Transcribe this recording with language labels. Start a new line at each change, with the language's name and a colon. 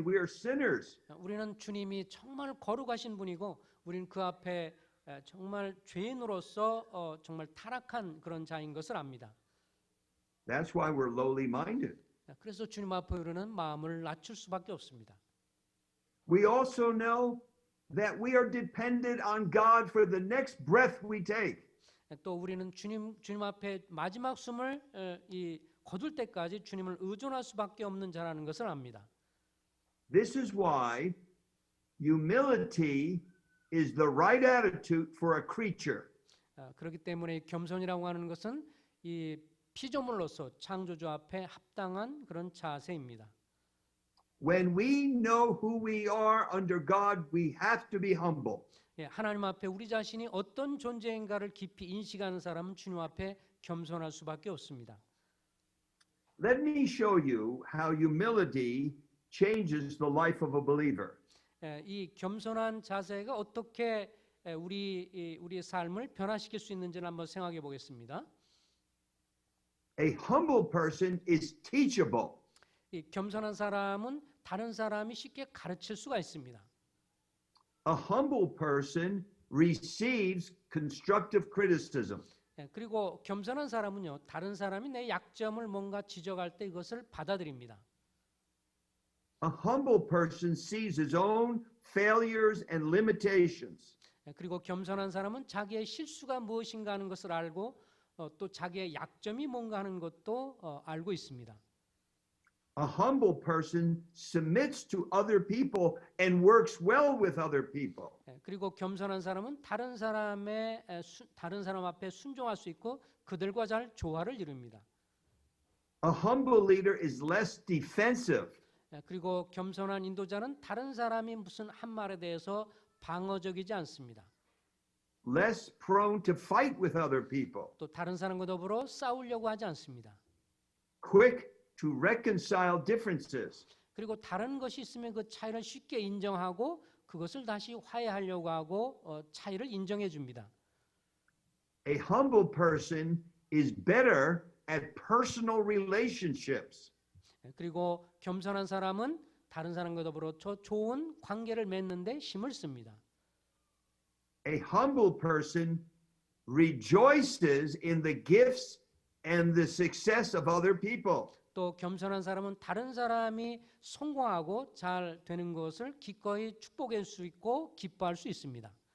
English: We are sinners.
Korean: 우리는 주님이 정말 거룩하신 분이고 우리는 그 앞에 정말 죄인으로서 정말 타락한 그런 자인 것을 압니다.
English: That's why we're lowly-minded.
Korean: 그래서 주님 앞에 우리는 마음을 낮출 수밖에 없습니다.
English: We also know that we are dependent on God for the next breath we take.
Korean: 또 우리는 주님 앞에 마지막 숨을 거둘 때까지 주님을 의존할 수밖에 없는 자라는 것을 압니다.
English: This is why humility is the right attitude for a creature.
Korean: 그렇기 때문에 겸손이라고 하는 것은 이 피조물로서 창조주 앞에 합당한 그런 자세입니다.
English: When we know who we are under God, we have to be humble.
Korean: 하나님 앞에 우리 자신이 어떤 존재인가를 깊이 인식하는 사람은 주님 앞에 겸손할 수밖에 없습니다.
English: Let me show you how humility changes the life of a believer.
Korean: 이 겸손한 자세가 어떻게 우리의 삶을 변화시킬 수 있는지를 한번 생각해 보겠습니다.
English: A humble person is teachable.
Korean: 이 겸손한 사람은 다른 사람이 쉽게 가르칠 수가 있습니다.
English: A humble person receives constructive criticism.
Korean: 그리고 겸손한 사람은요, 다른 사람이 내 약점을 뭔가 지적할 때 이것을 받아들입니다.
English: A humble person sees his own failures and limitations.
Korean: 그리고 겸손한 사람은 자기의 실수가 무엇인가 하는 것을 알고 또 자기의 약점이 뭔가 하는 것도 알고 있습니다.
English: A humble person submits to other people and works well with other people.
Korean: 그리고 겸손한 사람은 다른 사람 앞에 순종할 수 있고 그들과 잘 조화를 이룹니다.
English: A humble leader is less defensive.
Korean: 그리고 겸손한 인도자는 다른 사람이 무슨 한 말에 대해서 방어적이지 않습니다.
English: Less prone to fight with other people.
Korean: 또 다른 사람과 더불어 싸우려고 하지 않습니다.
English: Quick to reconcile differences.
Korean: 그리고 다른 것이 있으면 그 차이를 쉽게 인정하고 그것을 다시 화해하려고 하고 차이를 인정해 줍니다.
English: A humble person is better at personal relationships.
Korean: 그리고 겸손한 사람은 다른 사람과 더불어 좋은 관계를 맺는데 힘을 씁니다.
English: A humble person rejoices in the gifts and the success of other people.
Korean: 또 겸손한 사람은 다른 사람이 성공하고 잘 되는 것을 기꺼이 축복할 수 있고 기뻐할 수 있습니다.